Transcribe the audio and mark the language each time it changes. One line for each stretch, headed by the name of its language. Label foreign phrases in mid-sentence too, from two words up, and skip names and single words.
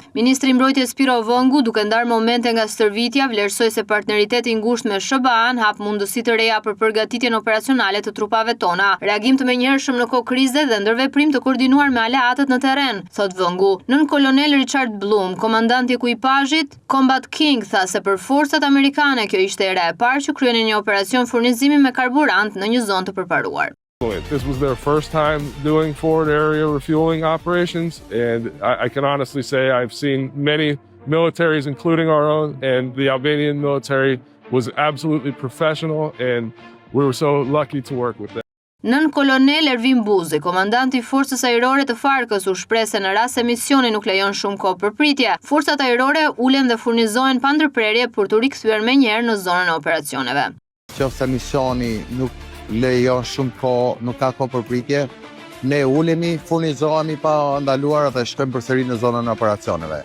Albanian: Ministri i Mbrojtjes Spiro Vëngu, duke ndarë momente nga stërvitja, vlerësoi se partneriteti i ngushtë me SBA-n hap mundësi të reja për përgatitjen operacionale të trupave tona, reagim të menjëhershëm në kohë krize dhe ndërveprim të koordinuar me aleatët në terren, thot Vëngu. Nën kolonel Richard Blum, komandanti i ekuipazhit Combat King, tha se për forcat amerikane kjo ishte era e parë që kryenin një operacion furnizimi me karburant në një zonë të përparuar.
English: This was their first time doing forward area refueling operations, and I can honestly say I've seen many militaries, including our own, and the Albanian military was absolutely professional, and we were so lucky to work with them.
Albanian: Nën kolonel Ervin Buzi, komandanti i forcës ajrore të Farkës, u shpreh se në rast se misioni nuk lejon shumë kohë për pritje, forcat ajrore ulen dhe furnizohen pa ndërprerje për të rikthyer menjëherë në zonën e operacioneve. Nëse misioni nuk lejon shumë kohë, nuk ka kohë për pritje, ne ulemi, furnizohemi pa ndaluar dhe shkojmë përsëri në zonën e operacioneve.